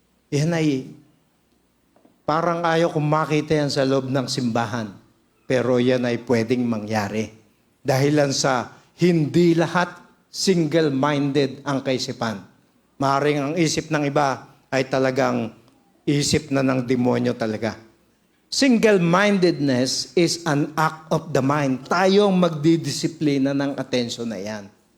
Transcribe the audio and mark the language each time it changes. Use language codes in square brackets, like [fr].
[tl] Yan ay, parang ayaw kong makita yan sa loob ng simbahan. Pero yan ay pwedeng mangyari. Dahilan sa hindi lahat single-minded ang kaisipan. Maaaring ang isip ng iba ay talagang isip na ng demonyo talaga. [en] Single-mindedness is an act of the mind. [tl] Tayong magdidisiplina ng atensyon na yan.